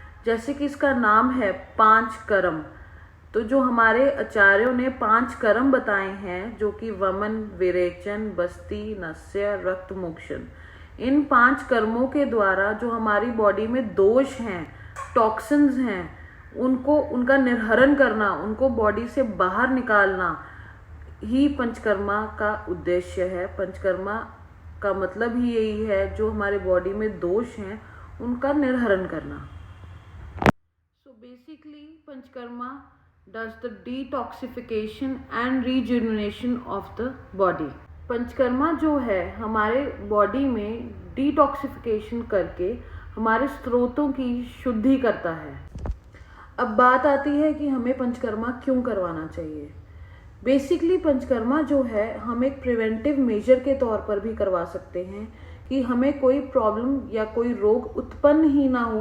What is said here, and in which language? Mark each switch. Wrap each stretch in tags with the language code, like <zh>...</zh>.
<hi>जैसे कि इसका नाम है पांच कर्म, तो जो हमारे आचार्यों ने 5 कर्म बताए हैं, जो कि वमन, विरेचन, बस्ती, नस्य, रक्त मोक्षण, इन 5 कर्मों के द्वारा जो हमारी बॉडी में दोष हैं, टॉक्सिन्स हैं, उनको उनका निर्हरण करना, उनको बॉडी से बाहर निकालना ही पंचकर्मा का उद्देश्य है। पंचकर्मा का मतलब ही यही है, जो हमारे बॉडी में दोष हैं उनका निर्हरण करना।</hi> <en>So basically Panchakarma does the detoxification and rejuvenation of the body।</en> <hi>Panchakarma जो है हमारे बॉडी में डिटॉक्सिफिकेशन करके हमारे स्रोतों की शुद्धि करता है। अब बात आती है कि हमें पंचकर्मा क्यों करवाना चाहिए। बेसिकली पंचकर्मा जो है हम एक प्रिवेंटिव मेजर के तौर पर भी करवा सकते हैं कि हमें कोई प्रॉब्लम या कोई रोग उत्पन्न ही ना हो।</hi>